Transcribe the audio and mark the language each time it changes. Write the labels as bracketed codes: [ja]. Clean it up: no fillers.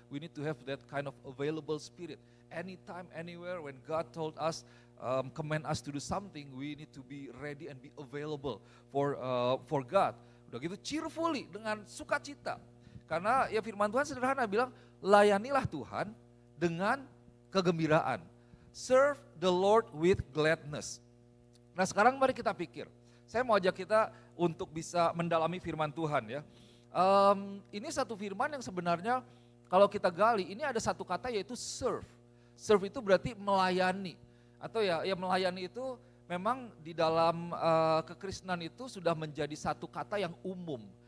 [en] We need to have that kind of available spirit. Anytime, anywhere when God told us, command us to do something, we need to be ready and be available for God. [id] Udah gitu cheerfully, dengan sukacita. Karena ya firman Tuhan sederhana bilang, layanilah Tuhan dengan kegembiraan. [en] Serve the Lord with gladness. [id] Nah sekarang mari kita pikir, saya mau ajak kita untuk bisa mendalami firman Tuhan ya. Ini satu firman yang sebenarnya kalau kita gali, ini ada satu kata yaitu serve. Serve itu berarti melayani. Atau ya melayani itu memang di dalam kekristenan itu sudah menjadi satu kata yang umum.